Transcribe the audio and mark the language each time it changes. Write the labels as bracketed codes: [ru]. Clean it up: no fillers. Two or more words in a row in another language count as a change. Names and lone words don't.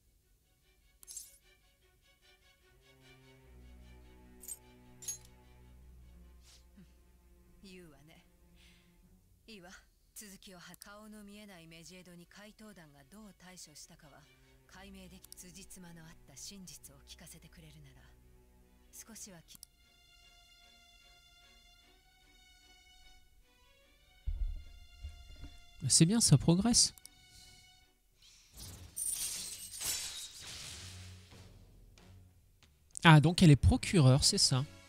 [ja] 言うわね。いいわ、続きを顔の見えないメジエドに怪盗団がどう対処したかは解明でき、辻褄のあった真実を聞かせてくれるなら少しは [fr] C'est bien, ça progresse. Ah, donc elle est procureure, c'est ça.